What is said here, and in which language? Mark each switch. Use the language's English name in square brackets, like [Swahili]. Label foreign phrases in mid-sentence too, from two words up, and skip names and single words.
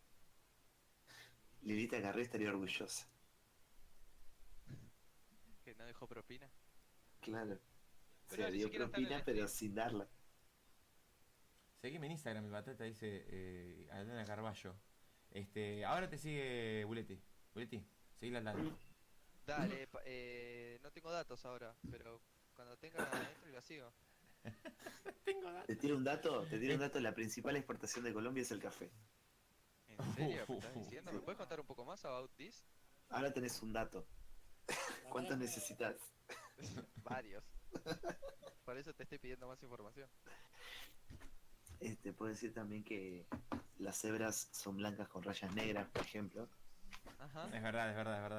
[Spanish] Lilita Carré estaría orgullosa. Que no dejó propina. Claro. Pero Se ni dio siquiera está en el propina, stream. pero sin darla. Seguime en Instagram, el batata dice Aldana Carballo. Ahora te sigue Buletti. Buletti, seguile al lado. Dale, no tengo datos ahora, pero cuando tenga entro y la sigo. Te tiro un dato, la principal exportación de Colombia es el café. ¿En serio? ¿Me estás diciendo? ¿Me puedes contar un poco más [English] about this? [Spanish] Ahora tenés un dato. ¿Cuántos necesitas? Varios. Por eso te estoy pidiendo más información. Puedo decir también que las cebras son blancas con rayas negras, por ejemplo. Ajá. Es verdad.